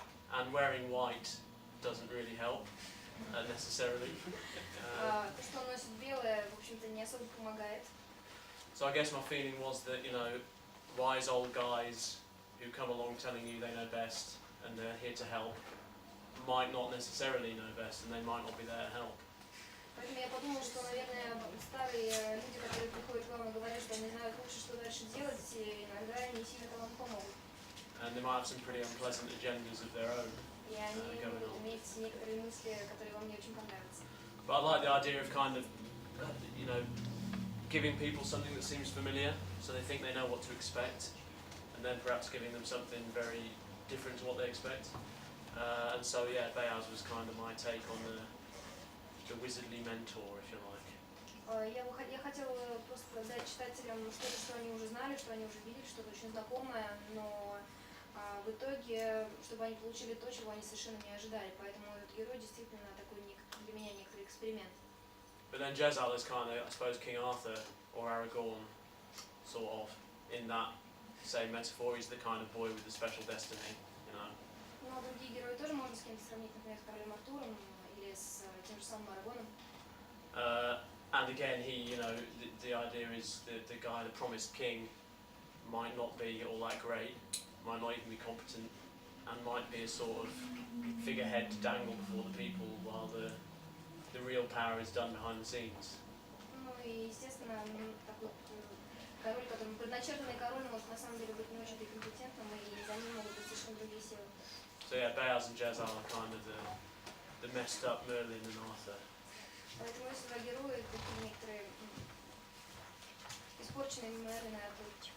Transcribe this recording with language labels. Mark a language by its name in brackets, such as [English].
[English] And wearing white doesn't really help necessarily. [Russian] То, что он носит белое, в общем-то, не не особо помогает. [English] So I guess my feeling was that, you know, wise old guys who come along telling you they know best and they're here to help might not necessarily know best and they might not be there to help. [Russian] Поэтому я подумала, что, наверное, старые люди, которые приходят к вам и говорят, что они знают лучше, что дальше делать, и иногда не сильно вам помогут. [English] And they might have some pretty unpleasant agendas of their own. [Russian] И они могут иметь некоторые мысли, которые вам не очень понравятся. [English] But I like the idea of kind of, you know, giving people something that seems familiar, so they think they know what to expect, and then perhaps giving them something very different to what they expect. And so, yeah, Bayaz was kind of my take on the wizardly mentor, if you like. [Russian] Я хотела просто дать читателям что-то, что они уже знали, что они уже видели, что-то очень знакомое, но в итоге, чтобы они получили то, чего они совершенно не ожидали. Поэтому этот герой действительно такой для меня некоторый эксперимент. [English] But then Jezal is kind of, I suppose, King Arthur or Aragorn, sort of, in that same metaphor. He's the kind of boy with the special destiny, you know. [Russian] Ну, а другие герои тоже можно с кем-то сравнить, например, с королем Артуром или с тем же самым Арагоном. [English] And again, he, you know, the idea is the guy, the promised king, might not be all that great, might not even be competent, and might be a sort of figurehead to dangle before the people while the real power is done behind the scenes. [Russian] Ну и, естественно, такой король, который предначертанный король, может на самом деле быть не очень компетентным, и за ним могут быть совершенно другие силы. [English] So yeah, Bayaz and Jezal are kind of the messed up Merlin and Arthur. [Russian] Поэтому эти два героя такие некоторые испорченные Мерлин и Артур.